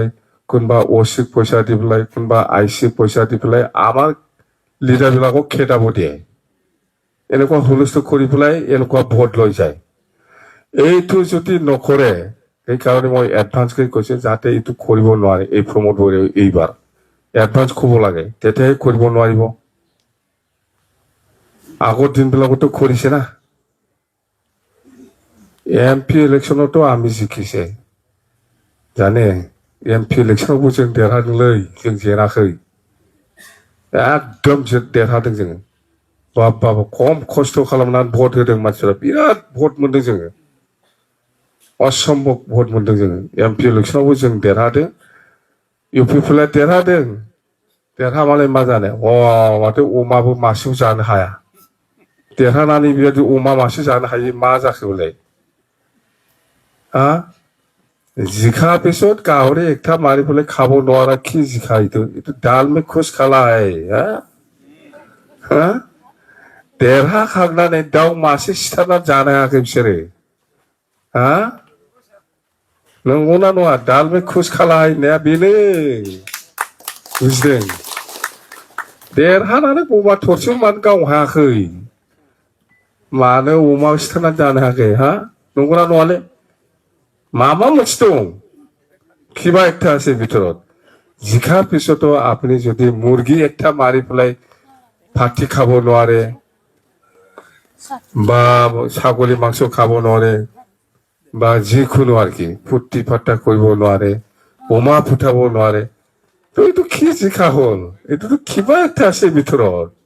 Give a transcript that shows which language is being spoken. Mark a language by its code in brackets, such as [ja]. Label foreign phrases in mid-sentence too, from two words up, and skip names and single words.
[as] পেলাই কোনোবা অ'চিক পইচা দি পেলাই কোনোবা আইচিক পইচা দি পেলাই আমাৰ লিডাৰবিলাকক খেদাব দিয়ে এনেকুৱা হুলস্থুল কৰি পেলাই এনেকুৱা ভোট লৈ যায় এইটো যদি নকৰে সেইকাৰণে মই এডভান্সকৈ কৈছো যাতে এইটো কৰিব নোৱাৰে এই প্ৰমোদ বড়োৱে এইবাৰ এডভান্স ক'ব লাগে তেতিয়াহে কৰিব নোৱাৰিব আগৰ দিনবিলাকতো কৰিছে না MP ইলেকশ্যনতো আমি জিকিছে জানে [brx] MP ইলেকশ্যনাवबो जों देरहादोंलै जों जेनाखै एकदम देरहादों जोङो बाबा खम खस्थ' खालामनानै भट होदों मानसिफ्रा बिराद भट मोनदों जोङो असम्भब भट मोनदों जोङो MP इलेक्शनावबो जों देरहादों UPफोरा देरहादों देरहामालाय मा जानो माथो अमाबो मासेबो जानो हाया देरहानानै बेबायदि अमा मासे जानो हायो मा जाखो बेलाय [as] জিকা পিছত গাহৰি একটা মাৰি পেলাই খাব নোৱাৰা কি জিকা এইটো ডাল মে খোজ খালাই [brx] देरहाखांनानै दाउ मासे सिथारना जानो हायाखै बिसोरो नंगौना नङा दाल में खुस खालाय होननाया बेनो बुजिदों देरहानानै अमा थरसे मानो गावनो हायाखै मानो अमा सिथारना जानो हायाखै नंगौना नङालै माबा मोनसे दं [as] কিবা একটা আছে ভিতৰত জিকাৰ পিছতো আপুনি যদি মুৰ্গী একটা মাৰি পেলাই ভাতি খাব নোৱাৰে বা ছাগলী মাংস খাব নোৱাৰে বা যিকোনো আর কি ফুৰ্তি ফাৰ্তা কৰিব নোৱাৰে বোমা ফুটাব নোৱাৰে তো এইটো কি জিকা হ'ল এইটোতো কিবা একটা আছে ভিতৰত